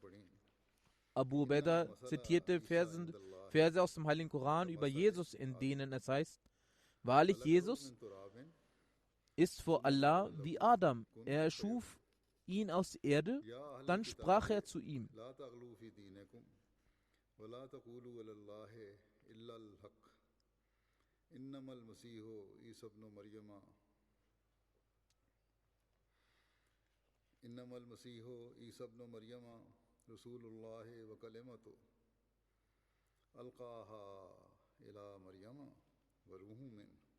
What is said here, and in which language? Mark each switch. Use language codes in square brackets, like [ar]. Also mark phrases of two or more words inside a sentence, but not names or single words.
[de] Abu Ubaidah zitierte Verse aus dem Heiligen Koran über Jesus, in denen es heißt: Wahrlich, Jesus ist vor Allah wie Adam. Er erschuf ihn aus Erde, dann sprach er zu ihm: [ar] إلا الحق إنما المسيح عيسى ابن مريم إنما المسيح عيسى ابن مريم رسول الله وكلمته ألقاها إلى مريم وروح منه